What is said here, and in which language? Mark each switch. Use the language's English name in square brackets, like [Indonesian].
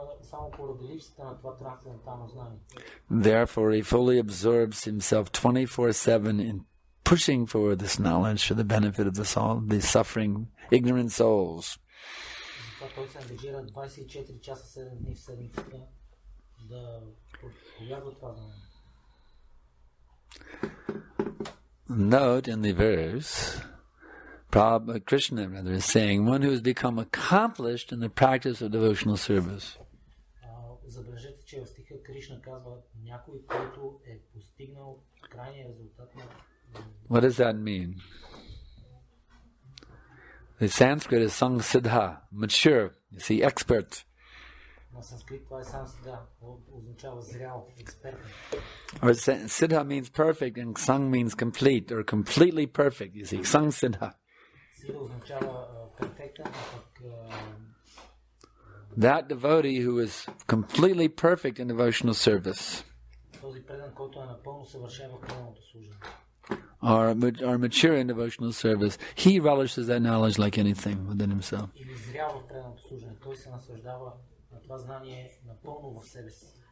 [Bulgarian] само поради липсата на това трансцендентално знание. [English] Therefore, he fully absorbs himself 24/7 in pushing forward this knowledge for the benefit of the suffering, ignorant souls. [Bulgarian] Затова той се ангажира 24 часа 7 дни в седмицата да проповядва това знание. [English] Note in the verse, Krishna is saying, one who has become accomplished in the practice of devotional service. [Bulgarian] Забележете, че в стиха Кришна казва някой, който е постигнал крайния резултат на... [English] What does that mean? The Sanskrit is sang siddha, mature, you see, expert. [Bulgarian] На санскрит това е сам сидха, означава зрял, експертен. [English] Or siddha means perfect and sang means complete or completely perfect, you see, sang siddha. [Bulgarian] Сидха означава перфектен, а пък... [English] That devotee who is completely perfect in devotional service, [Bulgarian] този предан, който е напълно съвършен в преданото служение, [English] or mature in devotional service, he relishes that knowledge like anything within himself. [Bulgarian] или зрял в преданото служение, той се наслаждава на това знание напълно в себе си.